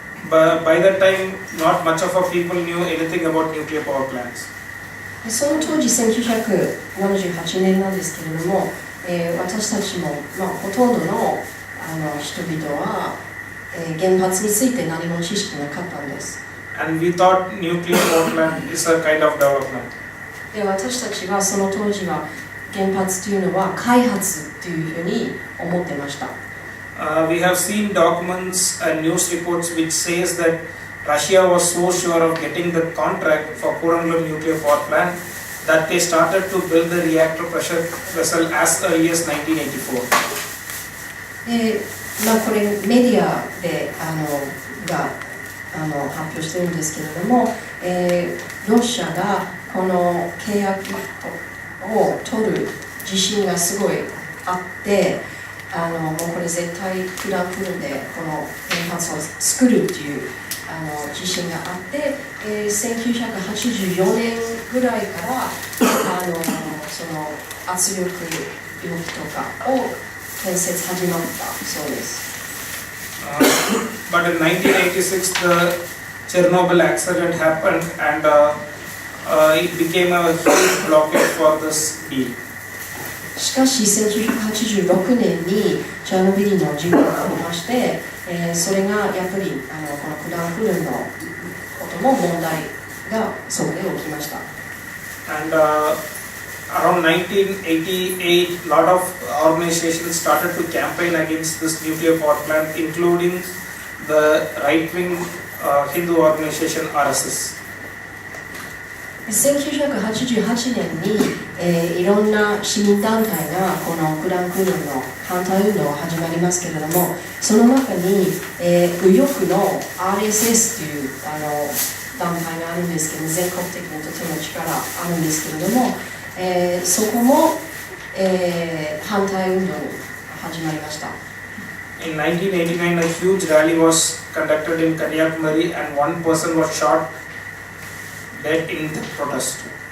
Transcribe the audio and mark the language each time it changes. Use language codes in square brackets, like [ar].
[en] By that time, not much of people knew anything about nuclear power plants. [ja] その当時1978年なんですけれども、私たちも、ほとんどの人々は、原発について何も知識なかったんです。 [en] And we thought nuclear power plant is a kind of development. [ja] で、私たちはその当時は原発というのは開発というふうに思ってました。 [en] We have seen documents and news reports which says that Russia was so sure of getting the contract for Korangalam nuclear power plant that they started to build the reactor pressure vessel as early as 1984. [ja] で、これメディアでが発表しているんですけれども、ロシアがこの契約を取る自信がすごいあって、もうこれ絶対クラクルでこの原発を作るっていう自信があって、1984年ぐらいからその圧力容器とかを建設始まったそうです。 [en] But in 1986, the Chernobyl accident happened, and it became a huge blockade for this deal. [ja] しかし1986年にチャーノビリの事故がありまして、それがやっぱりこのクランクルンのことも問題がそこで起きました。 [en] And around 1988, a lot of organizations started to campaign against this nuclear power plant, including the right-wing Hindu organization RSS. [ja] 1988年に、いろんな市民団体がこのクランクルンの反対運動が始まりますけれども、その中に、右翼の RSS という団体があるんですけども、全国的にとても力あるんですけれども、そこも、反対運動に始まりました。 [en] In 1989, a huge rally was conducted in Kanyakumari, and one person was shot dead in the protest.